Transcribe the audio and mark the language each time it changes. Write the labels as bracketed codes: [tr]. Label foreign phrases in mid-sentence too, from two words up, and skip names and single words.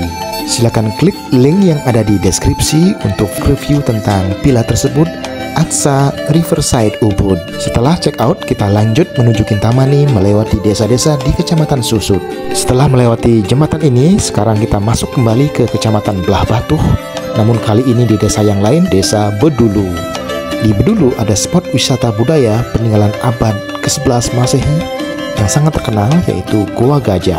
[id] Silakan klik link yang ada di deskripsi untuk review tentang villa tersebut, Aksa Riverside Ubud. Setelah [en] check out, [id] kita lanjut menuju Kintamani melewati desa-desa di Kecamatan Susut. Setelah melewati jembatan ini, sekarang kita masuk kembali ke Kecamatan Belah Batu, namun kali ini di desa yang lain, Desa Bedulu. Di Bedulu ada spot wisata budaya peninggalan abad ke-11 Masehi yang sangat terkenal, yaitu Goa Gajah.